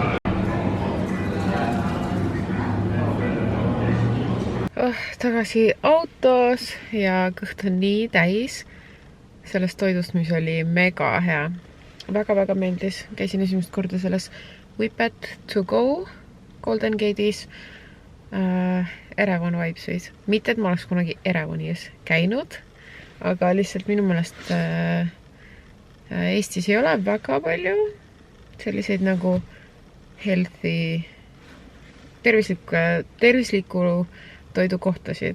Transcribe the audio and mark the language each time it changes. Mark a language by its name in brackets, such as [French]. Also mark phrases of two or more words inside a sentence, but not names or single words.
[Estonian] Tagasi autos ja kõht on nii täis sellest toidust, mis oli mega hea. Väga meeldis. Käisin esimest korda selles Whippet to go Golden Gate'is. Erevan vibes võis. Mitte, et ma oleks kunagi Erevanis käinud, aga lihtsalt minu meelest Eestis ei ole väga palju selliseid nagu healthy, tervisliku toidukohtasid.